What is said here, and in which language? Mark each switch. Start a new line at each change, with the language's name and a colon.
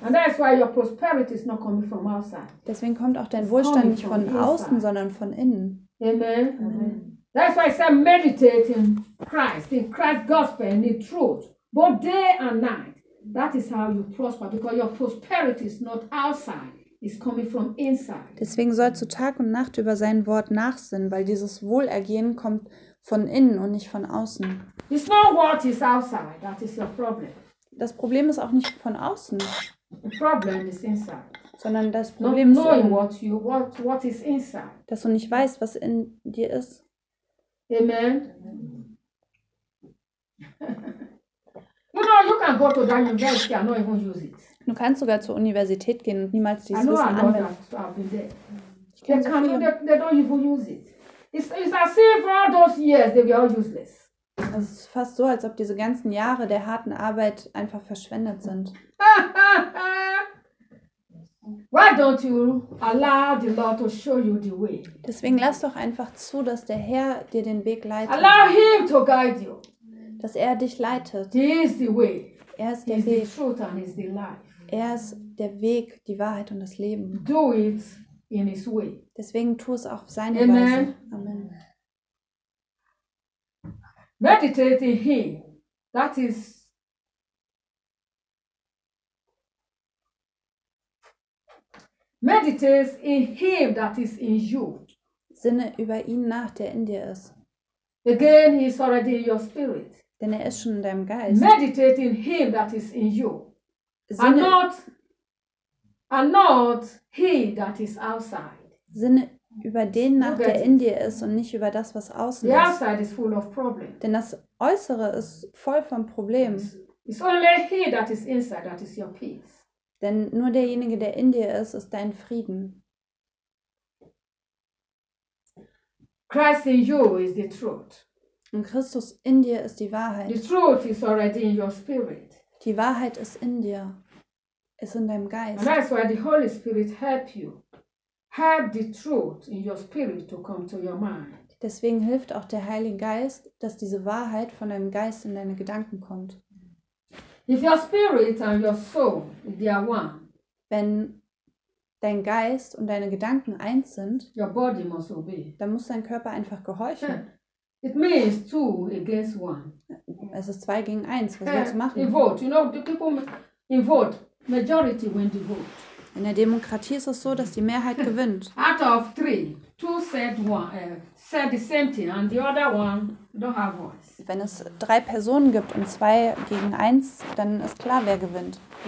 English: And that's why your prosperity is not coming from outside.
German: Deswegen kommt auch dein Wohlstand nicht von außen, sondern von innen. Amen. Amen.
English: That's why I say meditate in Christ gospel, in the truth, both day and night. That is how you prosper, because your prosperity is not outside. It's coming from inside.
German: Deswegen sollst du Tag und Nacht über sein Wort nachsinnen, weil dieses Wohlergehen kommt von innen und nicht von außen.
English: It's not what is outside. That is your problem.
German: Das Problem ist auch nicht von außen.
English: The problem is inside.
German: Sondern das Problem ist innen.
English: What is inside.
German: Dass du nicht weißt, was in dir ist. Amen.
English: You know, you can go to that university and not even use it.
German: Du kannst sogar zur Universität gehen und niemals dieses Wissen anwenden.
English: I know they don't even use it. It's as if all those years they were useless.
German: Es ist fast so, als ob diese ganzen Jahre der harten Arbeit einfach verschwendet sind.
English: Why don't you allow the Lord to show you the way?
German: Deswegen lass doch einfach zu, dass der Herr dir den Weg leitet.
English: Allow him to guide you.
German: Dass er dich leitet.
English: He is the way.
German: Er ist der Weg.
English: He is the truth and he is the life.
German: Er ist der Weg, die Wahrheit und das Leben.
English: Do it in his way.
German: Deswegen tu es auf seine Weise. Amen. Amen.
English: Meditate in him. That is meditate in him that is in you.
German: Sinne über ihn nach, der in dir ist.
English: Again, he is already in your spirit.
German: Denn er ist schon in deinem Geist.
English: Meditate in him that is in you. And not he that is outside.
German: Sinne über den nach, der in dir ist und nicht über das, was außen ist.
English: The outside is full of problems.
German: Denn das Äußere ist voll von Problemen.
English: It's only he that is inside that is your peace.
German: Denn nur derjenige, der in dir ist, ist dein Frieden.
English: Christ in you is the truth.
German: Und Christus in dir ist die Wahrheit.
English: The truth is already in your spirit.
German: Die Wahrheit ist in dir, ist in deinem Geist.
English: And that's why the Holy Spirit help you, help the truth in your spirit to come to your mind.
German: Deswegen hilft auch der Heilige Geist, dass diese Wahrheit von deinem Geist in deine Gedanken kommt.
English: If your spirit and your soul, they are one.
German: Wenn dein Geist und deine Gedanken eins sind,
English: your body must obey.
German: Dann muss dein Körper einfach gehorchen.
English: Yeah. It means two against one.
German: Es ist 2-1. Was willst du machen?
English: In vote, you know, the people in vote, majority win the vote.
German: In der Demokratie ist es so, dass die Mehrheit gewinnt.
English: Out of three, two said one, said the same thing, and the other one don't have voice.
German: Wenn es 3 Personen gibt und 2-1, dann ist klar, wer gewinnt.